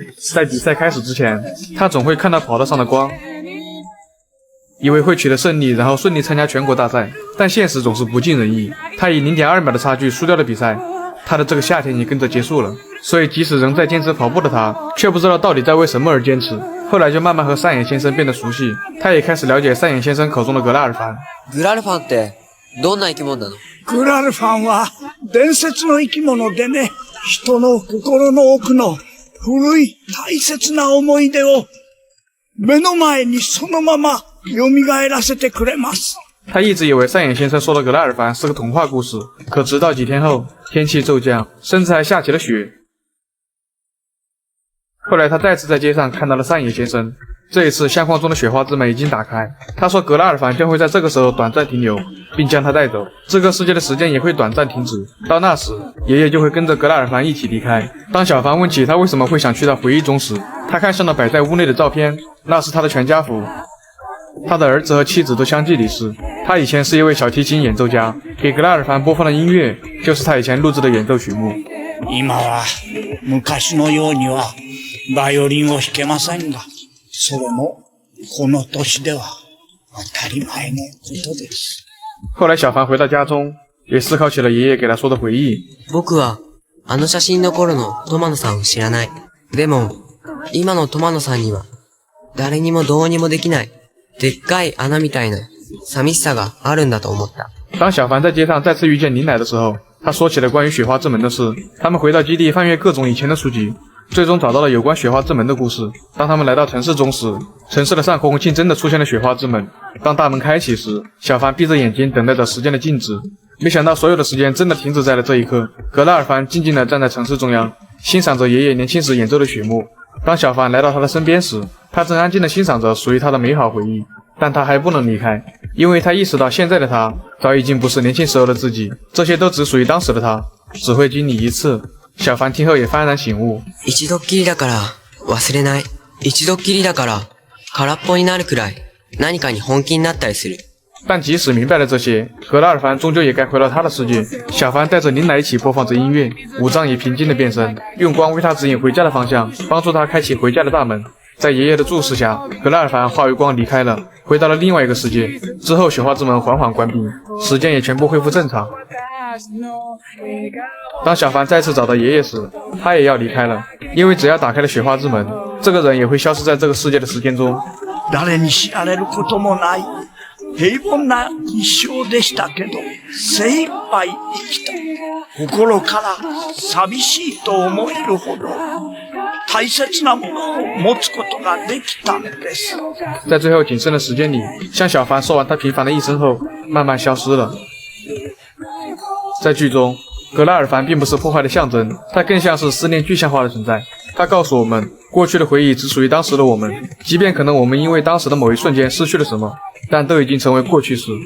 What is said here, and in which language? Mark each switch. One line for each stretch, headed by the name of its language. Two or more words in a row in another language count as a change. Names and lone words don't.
Chinese: 在比赛开始之前，他总会看到跑道上的光，以为会取得胜利，然后顺利参加全国大赛，但现实总是不尽人意。他以 0.2 秒的差距输掉了比赛，他的这个夏天也跟着结束了。所以即使仍在坚持跑步的他，却不知道到底在为什么而坚持。后来就慢慢和上野先生变得熟悉，他也开始了解上野先生口中的格拉尔凡。
Japanese: グラルファンってどんな生き物なの？グラルファンは伝説の生き物でね、人の心の奥の古い大切な思い出を目の前にそのまま蘇らせてくれます。
Chinese: 他一直以为上野先生说的格拉尔凡是个童话故事，可直到几天后，天气骤降，甚至还下起了雪。后来他再次在街上看到了上野先生，这一次相框中的雪花之门已经打开。他说格拉尔凡将会在这个时候短暂停留，并将他带走，这个世界的时间也会短暂停止。到那时，爷爷就会跟着格拉尔凡一起离开。当小凡问起他为什么会想去到回忆中时，他看向了摆在屋内的照片，那是他的全家福。他的儿子和妻子都相继离世。他以前是一位小提琴演奏家，给格拉尔凡播放的音乐就是他以前录制的演奏曲目。
Japanese: 今は昔のようにはバイオリンを弾けませんが、それもこの年では当たり前のことです。
Chinese: 后来小凡回到家中，也思考起了爷爷给他说的回忆。
Japanese: 僕はあの写真の頃のトマノさんを知らない。でも今のトマノさんには誰にもどうにもできないでっかい穴みたいな寂しさがあるんだと思った。
Chinese: 当小凡在街上再次遇见林乃的时候，他说起了关于雪花之门的事。他们回到基地翻阅各种以前的书籍，最终找到了有关雪花之门的故事。当他们来到城市中时，城市的上空竟真的出现了雪花之门。当大门开启时，小凡闭着眼睛等待着时间的静止。没想到所有的时间真的停止在了这一刻。格拉尔凡静静地站在城市中央，欣赏着爷爷年轻时演奏的曲目。当小凡来到他的身边时，他正安静地欣赏着属于他的美好回忆，但他还不能离开，因为他意识到现在的他早已经不是年轻时候的自己，这些都只属于当时的他，只会经历一次。小凡听后也幡然醒悟，
Japanese: 一度っきりだから忘れない。一度っきりだから空っぽになるくらい何かに本気になったりする。
Chinese: 但即使明白了这些，格拉尔凡终究也该回到他的世界。小凡带着林乃一起播放着音乐，武藏也平静地变身，用光为他指引回家的方向，帮助他开启回家的大门。在爷爷的注视下，格拉尔凡化为光离开了，回到了另外一个世界。之后雪花之门缓缓关闭，时间也全部恢复正常。当小凡再次找到爷爷时，他也要离开了，因为只要打开了雪花之门，这个人也会消失在这个世界的时间中。
Japanese: 誰に知られることもない平凡な一生でしたけど、精一杯生きた。心から寂しいと思えるほど大切なものを持つことができたんです。
Chinese: 在最后仅剩的时间里，向小凡说完他平凡的一生后，慢慢消失了。在剧中，格拉尔凡并不是破坏的象征，他更像是思念具象化的存在。他告诉我们，过去的回忆只属于当时的我们，即便可能我们因为当时的某一瞬间失去了什么，但都已经成为过去式。